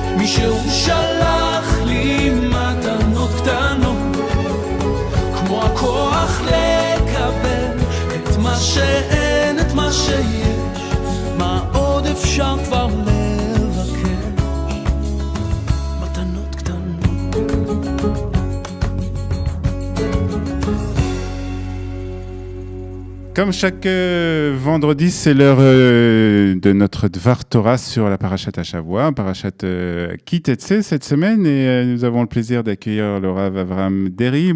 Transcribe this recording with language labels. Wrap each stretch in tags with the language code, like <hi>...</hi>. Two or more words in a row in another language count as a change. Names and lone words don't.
<he>שהוא שלח לי מתנות קטנות, כמו הכוח לקבל את מה שאין, את מה שיש, מה עוד אפשר כבר לבקש, מתנות קטנות.</he> <fr>Comme chaque vendredi, c'est l'heure de notre Dvar Torah sur la Parashat Hashavua, Parashat Ki Tetzei cette semaine, et nous avons le plaisir d'accueillir le Rav Avraham Deri.</fr>